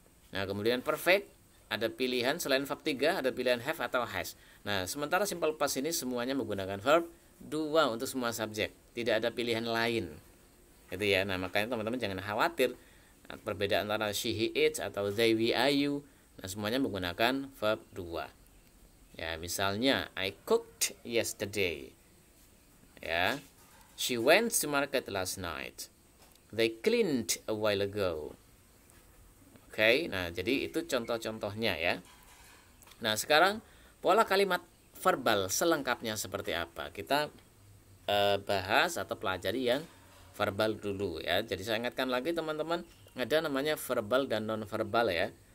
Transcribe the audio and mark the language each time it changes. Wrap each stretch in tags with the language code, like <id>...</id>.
<id>Nah, kemudian perfect ada pilihan selain verb 3, ada pilihan have atau has. Nah, sementara simple past ini semuanya menggunakan verb 2 untuk semua subjek, tidak ada pilihan lain. Gitu ya. Nah, makanya teman-teman jangan khawatir perbedaan antara she, he, it atau they, we, are, you. Nah, semuanya menggunakan verb 2. Ya, misalnya</id> <en>I cooked yesterday.</en> <id>Ya.</id> <en>She went to market last night. They cleaned a while ago.</en> <id>Oke, nah jadi itu contoh-contohnya ya. Nah, sekarang pola kalimat verbal selengkapnya seperti apa? Kita bahas atau pelajari yang verbal dulu ya. Jadi saya ingatkan lagi teman-teman, ada namanya verbal dan non-verbal ya.</id>